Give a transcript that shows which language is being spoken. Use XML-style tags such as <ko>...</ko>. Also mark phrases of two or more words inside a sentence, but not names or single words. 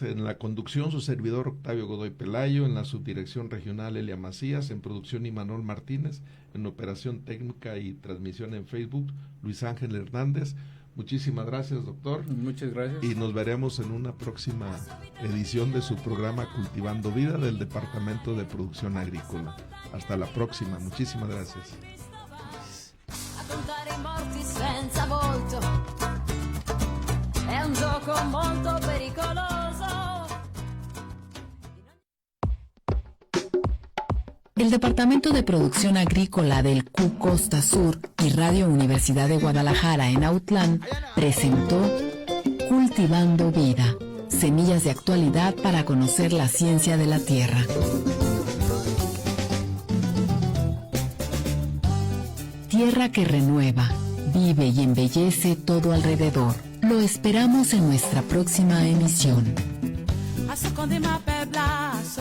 <es>En la conducción, su servidor Octavio Godoy Pelayo, en la subdirección regional Elia Macías, en producción Imanol Martínez, en operación técnica y transmisión en Facebook Luis Ángel Hernández. Muchísimas gracias, doctor. Muchas gracias. Y nos veremos en una próxima edición de su programa Cultivando Vida del Departamento de Producción Agrícola. Hasta la próxima. Muchísimas gracias.</es> <it>A contare i morti senza volto è un gioco molto pericoloso.</it> <es>El Departamento de Producción Agrícola del Q Costa Sur y Radio Universidad de Guadalajara en Autlán presentó Cultivando Vida, semillas de actualidad para conocer la ciencia de la tierra. Tierra que renueva, vive y embellece todo alrededor. Lo esperamos en nuestra próxima emisión.</es> <it>A seconda ma per</it>